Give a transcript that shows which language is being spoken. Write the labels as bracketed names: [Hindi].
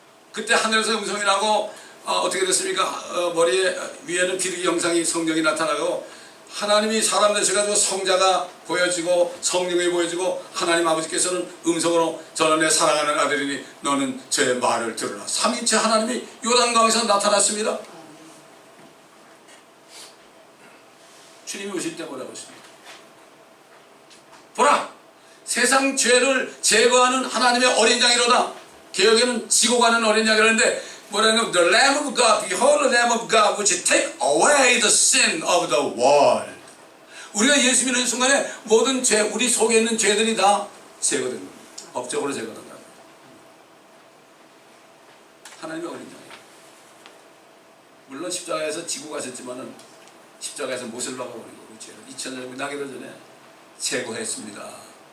[Korean] 그때 하늘에서 음성이 나고 어떻게 됐습니까? 머리에 위에는 비둘기 형상이 성령이 나타나고 하나님이 사람 되셔가지고 성자가 보여지고 성령이 보여지고 하나님 아버지께서는 음성으로 저는 내 사랑하는 아들이니 너는 제 말을 들으라. 삼위일체 하나님이 요단강에서 나타났습니다. 주님이 오실 때 뭐라고 했습니까? 보라! 세상 죄를 제거하는 하나님의 어린 양이로다. 개혁에는 지고 가는 어린 양이라는데 뭐라는 [English] The Lamb of God, behold the Lamb of God which take away the sin of the world. [Korean] 우리가 예수 믿는 순간에 모든 죄, 우리 속에 있는 죄들이 다 제거된 겁니다. 법적으로 제거된다. 하나님의 어린 양이에요. 물론 십자가에서 지고 가셨지만은 십자가에서 못을 박아버리고 그 죄를 2000년 나기도 전에 제거했습니다.